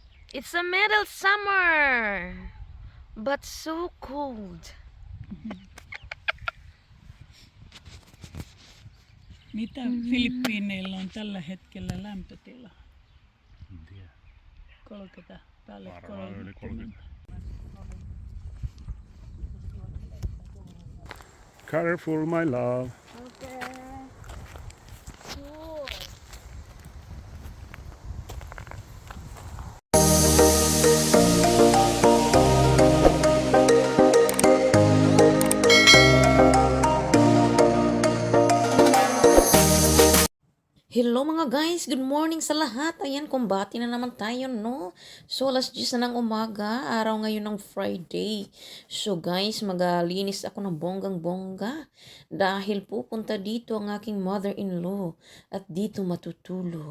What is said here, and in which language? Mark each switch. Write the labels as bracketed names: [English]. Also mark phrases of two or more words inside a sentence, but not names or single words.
[English] It's a middle summer, but so cold. [Finnish] Mitä Filippiineillä on tällä hetkellä lämpötila? En tiedä. 30 päälle Varmaan yli 30. [English] Careful, my love. Okay. Cool. [Filipino] Hello mga guys, [English] good morning [Filipino] sa lahat. Ayan, kumbati na naman tayo, no? So, alas 10 na ng umaga, araw ngayon ng Friday. So guys, magalinis ako ng bonggang-bongga dahil pupunta dito ang aking mother-in-law at dito matutulog.